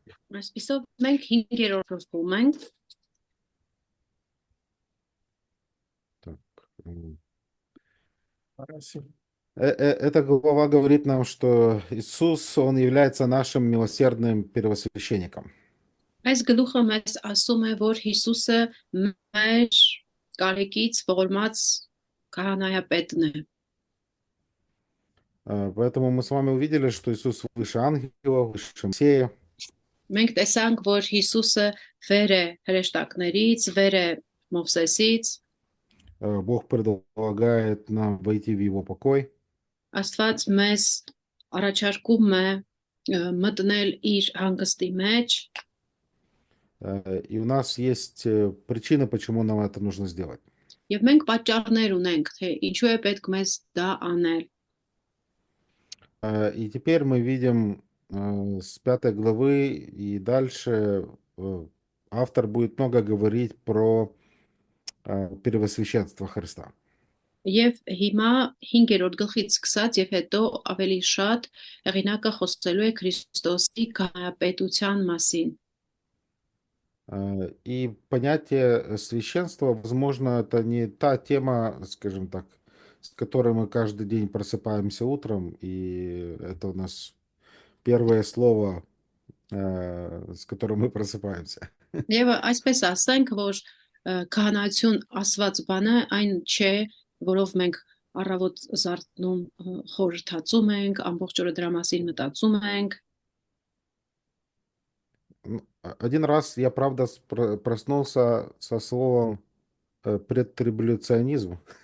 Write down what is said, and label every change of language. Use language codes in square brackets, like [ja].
[hy] Այսպիսով մենք 5-րդ խոսում ենք [ru] Так, Эта глава говорит нам, что Иисус, Он является нашим милосердным первосвященником. [hy] այս գլուխը մեզ ասում է, որ Հիսուսը մեր կարեկից ողորմած քահանայապետն է։ [ru] Поэтому мы с вами увидели, что Иисус выше ангелов, выше Моисея. [hy] Մենք տեսանք, որ Հիսուսը վեր է հրեշտակներից, վեր է Մովսեսից, [ru] Бог предлагает нам войти в Его покой. [hy] Աստված մեզ առաջարկում է մտնել իր հանգստի մեջ, [ru] И у нас есть причины, почему нам это нужно сделать. [hy] եւ մենք պատճառներ ունենք, թե ինչու է պետք մեզ դա անել։ [ru] И теперь мы видим с 5 главы и дальше автор будет много говорить про первосвященство Христа. [hy] Եվ հիմա 5-րդ гլխից սկսած եւ հետո ավելի շատ հեղինակը խոսելու է Քրիստոսի քահանայապետության մասին։ [ru] И понятие священства, возможно, это не та тема, скажем так, с которой мы каждый день просыпаемся утром, и это у нас первое слово, с которым мы просыпаемся. [hy] Եվ այսպես ասենք, որ քահանայություն ասված բանը այն չէ, որով մենք առավոտ զարթնում խորհրդածում ենք, ամբողջ օրը դրա մասին մտածում ենք։ [ru] Один раз я, правда, проснулся со словом предтрибуляционизм.